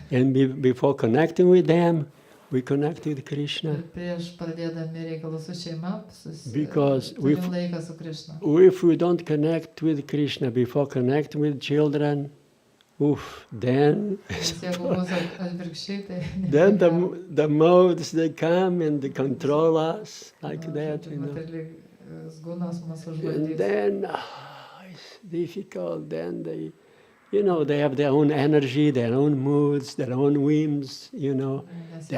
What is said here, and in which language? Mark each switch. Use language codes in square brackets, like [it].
[en] and before connecting with them, we connect with [lt] Ir Krishna. prieš pradėdami reikalus su šeima, [en] Because [lt] turim laiką su Krišna. [en] If we don't connect with Krishna before connecting with children, then [lt] Nes jeigu bus atvirkščiai, tai [en] then the modes they come and they control us like that, [lt] Gunas mus [en] And [lt] užvaldys. [en] then it's difficult. Then they have their own energy, their own moods, their own whims. [lt] Nes [en] they